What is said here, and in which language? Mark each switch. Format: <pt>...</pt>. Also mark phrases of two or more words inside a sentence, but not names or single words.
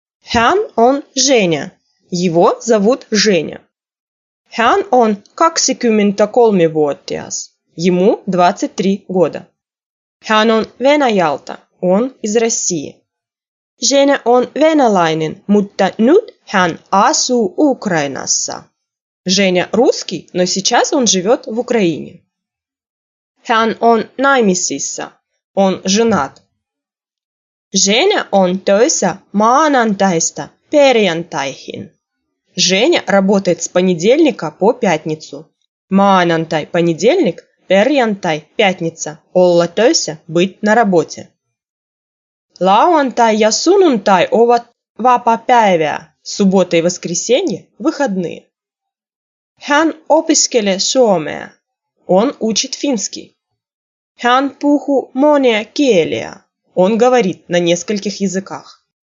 <fi>Hän on Женя.</fi> <ru>Его зовут Женя.</ru> <fi>Hän on 23-vuotias.</fi> <ru>Ему 23 года.</ru> <fi>Hän on Venäjältä.</fi> <ru>Он из России.</ru> <fi>Женя on venäläinen, mutta nyt hän asuu Ukrainassa.</fi> <ru>Женя русский, но сейчас он живет в Украине.</ru> <fi>Hän on naimisissa.</fi> <ru>Он женат.</ru> <fi>Женя on töissä maanantaista perjantaihin.</fi> <ru>Женя работает с понедельника по пятницу.</ru> <fi>Maanantai – понедельник, perjantai – пятница. Olla töissä –</fi> <ru>быть на работе.</ru> <fi>Lauantai ja sunnuntai ovat vapaapäiviä.</fi> <ru>Суббота и воскресенье – выходные.</ru> <fi>Hän opiskelee suomea.</fi> <ru>Он учит финский.</ru> <fi>Hän puhuu monia kieliä.</fi> <ru>Он говорит на нескольких языках.</ru>